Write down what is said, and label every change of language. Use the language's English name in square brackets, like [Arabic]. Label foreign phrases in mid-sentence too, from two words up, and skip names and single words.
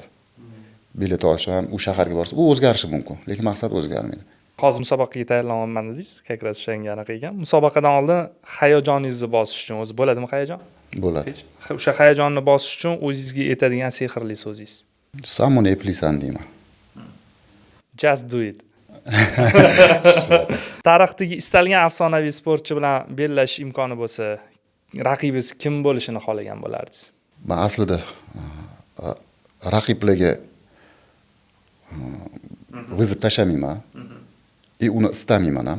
[Uzbek] Bilet olsam, u shaharga borsa, u o'zgarishi mumkin, lekin maqsad o'zgarmaydi. Hozir musobaqaga tayyorlanyapman dedingiz, kakras o'shanga ekan. Musobaqadan oldin hayajoningizni bosish uchun o'zi bo'ladimi hayajon? Bo'ladi. O'sha hayajonni bosish uchun o'zingizga aytadigan sehrli so'zingiz. Sen buni eplaysan deyman. [English] Just do it. [Uzbek] Tarixdagi istalgan afsonaviy sportchi bilan bellashish imkoni bo'lsa, raqibingiz kim bo'lishini xohlagan bo'lardingiz? Men aslida raqiblarga vizib tashamayman. Uni istamayman ham.